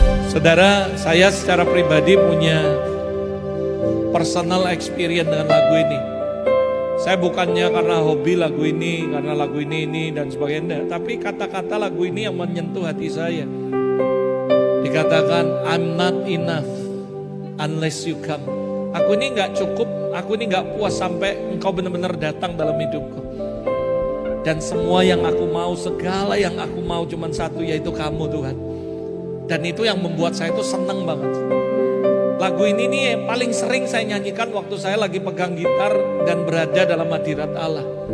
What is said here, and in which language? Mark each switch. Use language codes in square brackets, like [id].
[id] Saudara, saya secara pribadi punya personal experience dengan lagu ini. Saya bukannya karena hobi lagu ini, karena lagu ini dan sebagainya, tapi kata-kata lagu ini yang menyentuh hati saya. Dikatakan, [en] I'm not enough unless you come. [id] Aku ini gak cukup, aku ini gak puas sampai engkau benar-benar datang dalam hidupku. Dan semua yang aku mau, segala yang aku mau cuma satu, yaitu kamu Tuhan. Dan itu yang membuat saya itu senang banget. Lagu ini nih yang paling sering saya nyanyikan waktu saya lagi pegang gitar dan berada dalam hadirat Allah.